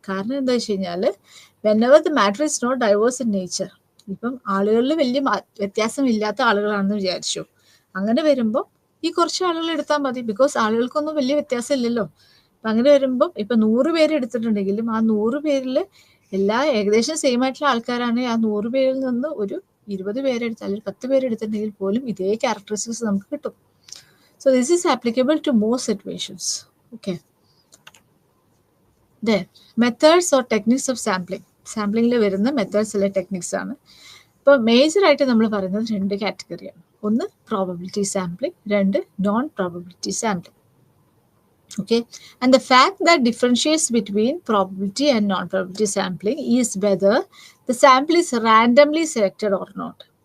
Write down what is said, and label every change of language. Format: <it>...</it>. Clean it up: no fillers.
<ml>കാരണം എന്താ വെച്ച് കഴിഞ്ഞാൽ,</ml> <en>whenever the matter is not diverse in nature,</en> <ml>ഇപ്പം ആളുകളിൽ വലിയ വ്യത്യാസമില്ലാത്ത ആളുകളാണെന്ന് വിചാരിച്ചു, അങ്ങനെ വരുമ്പോൾ ഈ കുറച്ച് ആളുകൾ എടുത്താൽ മതി, ബിക്കോസ് ആളുകൾക്കൊന്നും വലിയ വ്യത്യാസം ഇല്ലല്ലോ. അപ്പം അങ്ങനെ വരുമ്പം ഇപ്പം 100 പേര് എടുത്തിട്ടുണ്ടെങ്കിലും ആ 100 പേരിൽ എല്ലാ ഏകദേശം സെയിം ആയിട്ടുള്ള ആൾക്കാരാണെങ്കിൽ ആ 100 പേരിൽ നിന്ന് ഒരു 20 പേരെടുത്ത് അല്ലെങ്കിൽ 10 പേരെടുത്തിട്ടുണ്ടെങ്കിൽ പോലും ഇതേ ക്യാരക്ടറിസ്റ്റിക്സ് നമുക്ക് കിട്ടും.</ml> <en>So this is applicable to most situations. Okay. Then methods or techniques of sampling.</en> <ml>സാമ്പിളിംഗിൽ വരുന്ന മെത്തേഡ്സ് അല്ലെ ടെക്നിക്സ് ആണ്. ഇപ്പോൾ മേജറായിട്ട് നമ്മൾ പറയുന്നത് 2 കാറ്റഗറിയാണ്. ഒന്ന് probability sampling, 2 non probability sampling.</ml> <en>Okay, and the fact that differentiates between probability and non probability sampling is whether the sample is randomly selected or not.</en>